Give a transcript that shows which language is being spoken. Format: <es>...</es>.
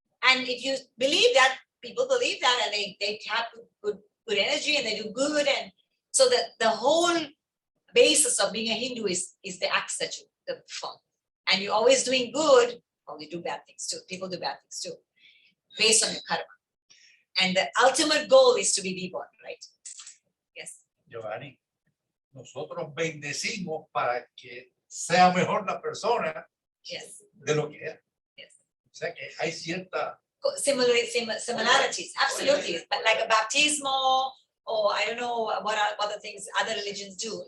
<en>And if you believe that, people believe that, and they have good energy and they do good. And so the whole basis of being a Hindu is the acts that you perform. And you're always doing good, well, you do bad things too. People do bad things too, based on your karma. And the ultimate goal is to be reborn, right? Yes.</en> <es>Giovanni, nosotros bendecimos para que sea mejor la persona</es> <en>Yes.</en> <es>de lo que es.</es> <en>Yes.</en> <es>O sea que hay cierta</es> <en>Similarities, absolutely. But like a baptismo, or I don't know what other things other religions do.</en>